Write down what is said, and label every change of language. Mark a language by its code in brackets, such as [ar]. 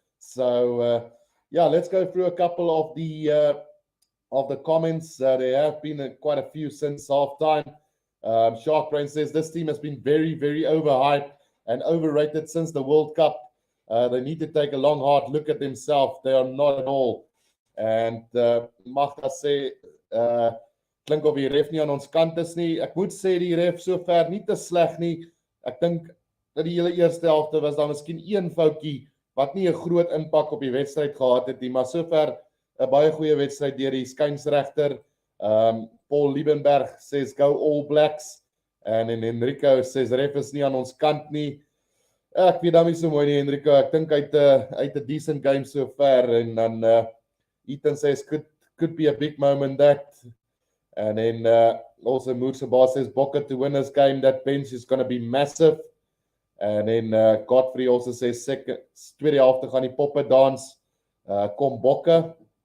[en] So, yeah, let's go through a couple of the comments. There have been quite a few since halftime. Shark Brain says this team has been very, very overhyped and overrated since the World Cup. They need to take a long, hard look at themselves. They are not at all. [af] And Magda sê, klink of die ref nie aan ons kant is nie. Ek moet sê die ref sover nie te sleg nie. Ek dink dat die hele eerste helfte was daar miskien een foutjie wat nie 'n groot impak op die wedstryd gehad het nie, maar sover 'n baie goeie wedstryd deur die skynsregter. [en] Paul Liebenberg says go All Blacks. [af] En Enrico says ref is nie aan ons kant nie. Ek weet dan nie so mooi nie, Enrico. Ek dink hy het 'n [en] decent game so far. [af] En dan [en] Ethan says could be a big moment that. And then also Moorseba says Bokke to win this game. That bench is going to be massive. And then Godfrey also says [af] tweede helfte gaan die poppe dans. Kom Bokke.